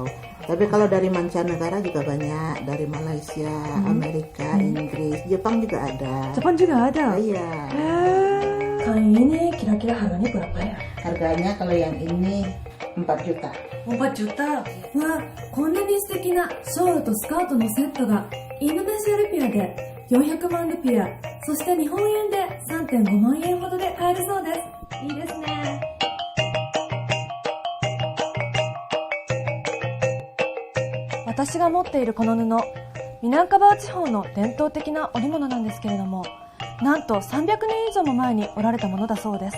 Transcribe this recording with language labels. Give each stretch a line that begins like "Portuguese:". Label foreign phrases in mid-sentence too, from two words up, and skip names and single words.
Indonesian: Tapi kalau dari mancanegara juga banyak, dari Malaysia, Amerika, Inggris, Jepang juga ada. Jepang juga ada. Iya. Kain ini kira-kira harganya berapa ya? Harganya kalau yang ini 4 juta. 4 juta? Wah,
Japanese: こんなに素敵なショールとスカートのセットがインドネシアルピアで400万ルピア、そして日本円で 3.5 万円ほどで買えるそうです。いいですね。私が持っているこの布、ミナンカバウ地方の伝統的な織物なんですけれども、なんと300年以上も前に織られたものだそうです。